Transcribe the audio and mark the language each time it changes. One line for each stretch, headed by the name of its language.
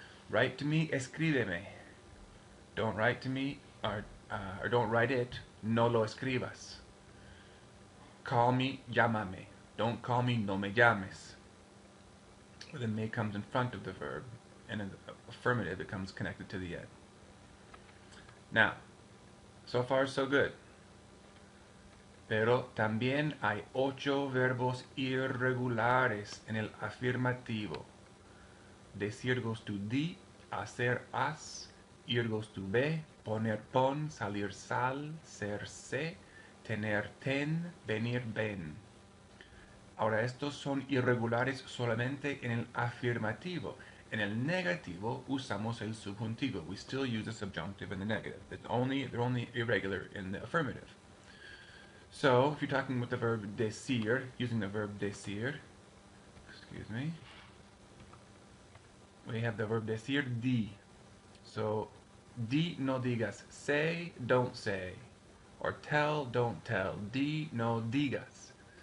English: Write to me,
Spanish: escríbeme.
English: Don't write to me, or don't write it,
Spanish: no lo escribas.
English: Call me,
Spanish: llámame.
English: Don't call me,
Spanish: no me llames.
English: The me comes in front of the verb, and in the affirmative it comes connected to the end. Now, so far so good.
Spanish: Pero también hay 8 verbos irregulares en el afirmativo. Decir
English: goes to
Spanish: di, hacer haz, ir
English: goes to be,
Spanish: poner pon, salir sal, ser se, tener ten, venir ven. Ahora estos son irregulares solamente en el afirmativo. En el negativo usamos el subjuntivo.
English: We still use the subjunctive in the negative. They're only irregular in the affirmative. So, if you're talking with the verb decir, using the verb decir, excuse me, we have the verb decir di. So,
Spanish: di no digas,
English: say, don't say, or tell, don't tell, di no digas.